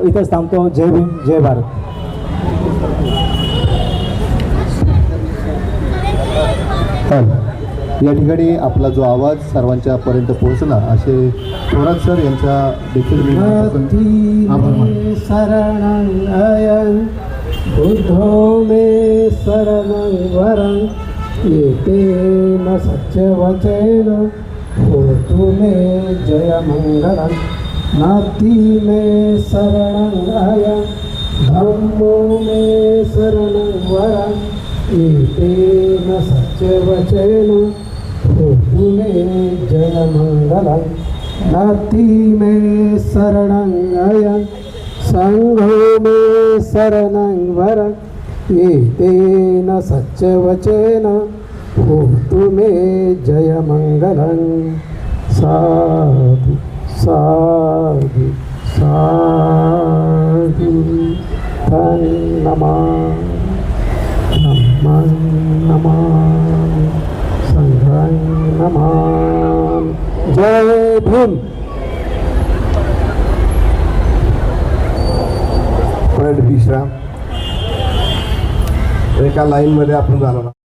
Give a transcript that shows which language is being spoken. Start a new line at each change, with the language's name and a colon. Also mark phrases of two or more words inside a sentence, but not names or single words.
Marathi: इथंच थांबतो. जय भीम, जय भारत. या ठिकाणी आपला जो आवाज सर्वांच्यापर्यंत पोहोचला असे थोरात सर यांच्या देखील आभार मानतो.
Pali: शरणं बुद्धो मे शरणं वरं येतेन सत्यवचेन होतु मे जय मंगलं. नाती मे शरणं धम्मो मे शरणं वरं येतेन सत्यवचेन होतु मे जय मंगलं. नाती मे शरणं संघो मे शरणं वरं येतेन सत्यवचेन होतु मे जय मंगलं. साधु साधु साधु नमामि नमामि संघं नमामि.
Marathi: जय भीम. विश्राम एका लाईनमध्ये आपण जाणार.